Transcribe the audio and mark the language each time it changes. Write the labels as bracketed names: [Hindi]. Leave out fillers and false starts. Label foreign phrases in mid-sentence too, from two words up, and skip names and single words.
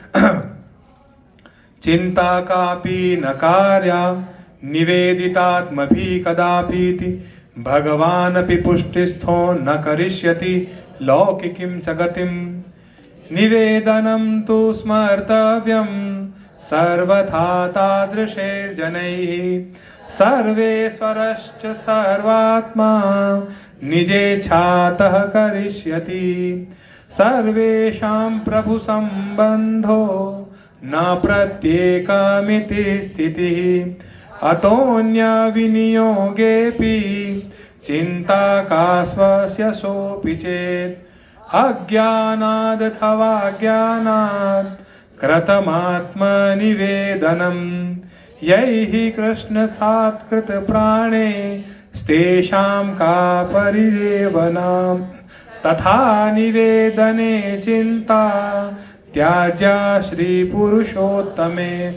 [Sanskrit] ચિંતા કાપી ન કાર્યા નિવેદિતાત્મભી કદાપીતિ ભગવાનપી પુષ્ટિસ્થો ન કરિષ્યતિ લૌકિકીમ જગતિમ નિવેદનમ તુ સ્મર્તવ્યમ સર્વથા તાદૃશે જનૈઃ सर्वेश्वरश्च सर्वात्मा निजेच्छातः करिष्यति सर्वेषां प्रभु संबंधो न प्रत्येकमिति स्थितिः अतोऽन्य विनियोगेऽपि चिन्ता का स्वस्य सोऽपि चेत् अज्ञानादथवा ज्ञानात् कृतमात्मनिवेदनम् यैः कृष्णसात्कृत प्राणे स्तेषां का परिदेवनाम् तथा निवेदने चिन्ता त्याज्या श्रीपुरुषोत्तमे